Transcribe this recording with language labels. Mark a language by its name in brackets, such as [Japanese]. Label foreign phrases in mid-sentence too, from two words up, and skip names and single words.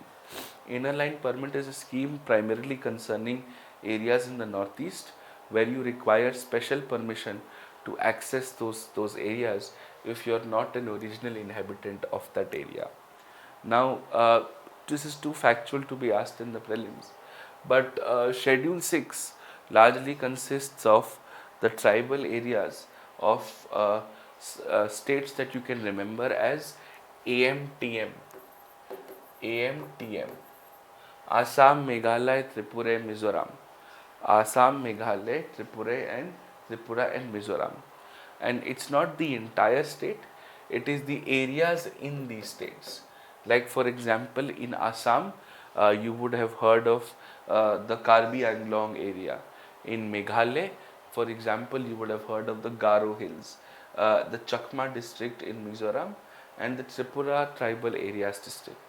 [English] Inner line permit is a scheme primarily concerning areas in the northeast where you require special permission to access those areas if you are not an original inhabitant of that area. Now, this is too factual to be asked in the prelims, but Schedule 6 largely consists of the tribal areas of states that you can remember as AMTM, AMTM, Assam, Meghalaya, Tripura, Mizoram. Assam, Meghalaya, Tripura and Mizoram. And it's not the entire state, it is the areas in these states. Like for example, in Assam, you would have heard of the Karbi Anglong area. In Meghalaya, for example, you would have heard of the Garo Hills, the Chakma district in Mizoram, and the Tripura tribal areas district.